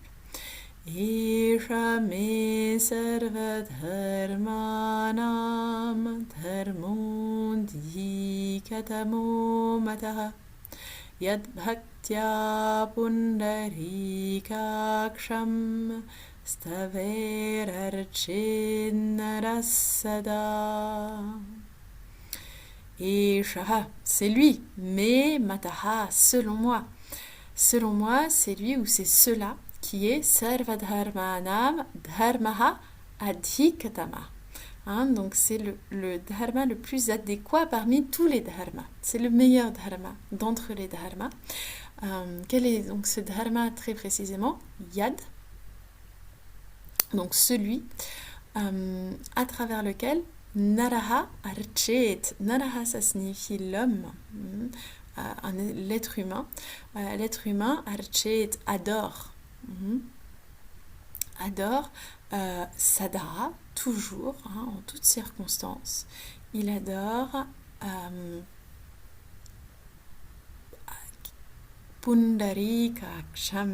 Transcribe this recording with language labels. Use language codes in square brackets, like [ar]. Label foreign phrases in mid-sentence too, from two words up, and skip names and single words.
[sa] एष मे सर्वधर्माणां धर्मोऽधिकतमो मतः. यद् भक्त्या पुण्डरीकाक्षं. स्तवैरर्चेन्नरः सदा. Isha, [fr] c'est lui, mais mataha, selon moi. Selon moi, c'est lui ou c'est cela qui est [sa] सर्वधर्माणां धर्मः अधिकतम. [fr] Donc c'est le dharma le plus adéquat parmi tous les dharmas. C'est le meilleur dharma d'entre les dharmas. Quel est donc ce dharma très précisément? Yad. Donc celui à travers lequel [sa] नरः अर्चेत्. Naraha, [fr] ça signifie l'homme, l'être humain. L'être humain, archet, adore. Adore Sada, toujours, en toutes circonstances. Il adore Pundarika Aksham.